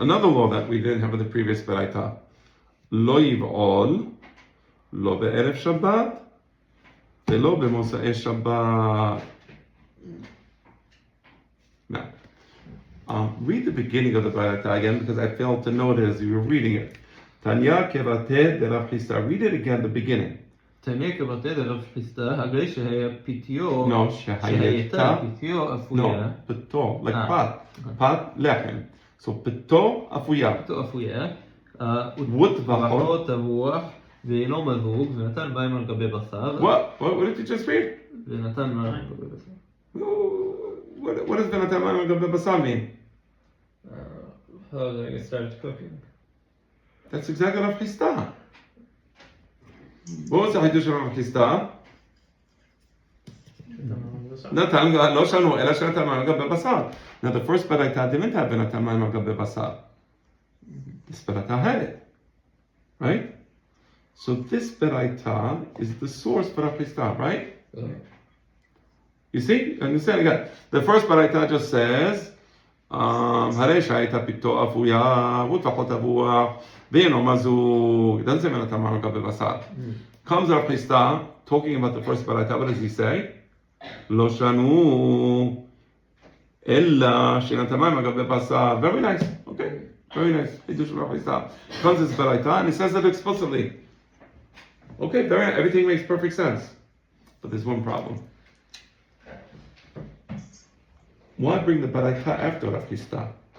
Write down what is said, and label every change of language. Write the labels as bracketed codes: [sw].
[en] Another law that we didn't have in the previous baraita. [he] לא יבעול, לא בערב שבת, ולא במוצאי שבת. [en] Now, read the beginning of the baraita again because I failed to note it as you were reading it. [he] Tanya kevate de Rav Chisda. [en] Read it again, the beginning. [he] תניא כבתי דרב חיסדא, הרי שהיה פיתיו, שהייתה פיתיו אפויה. פיתו, like פת לחם. So פיתו אפויה. פיתו אפויה. וטבחו טבוח, ואינו מזוג, ונתן מים על גבי בשר. [en] What did you just read? [he] ונתן מים על גבי בשר. [en] What does [he] ונתן מים על גבי בשר mean? [en] How they started cooking. That's exactly Rav Chisda. What was the Hidush of Rav Chisda? [he] נתן, לא שנו, אלא שנתן מים על גבי בשר. [en] Now the first baraita didn't have [he] ונתן מים על גבי בשר. [en] This baraita had it. Right? So this baraita is the source for Rav Chisda, right? You see? Understand again. The first baraita just says, [he] הרי שהייתה פיתו אפויה, וטבחו טבוח, ואינו מזוג. [en] It doesn't say [he] ונתן מים על גבי בשר. [en] Comes Rav Chisda, talking about the first baraita, what does he say? [he] לא שנו, אלא שנתן מים על גבי בשר. [en] Very nice. Okay. Very nice. Hidush of Rav Chisda. Comes this baraita, and he says that explicitly. Okay, everything makes perfect sense. But there's one problem. Why bring the baraita after Rav Chisda?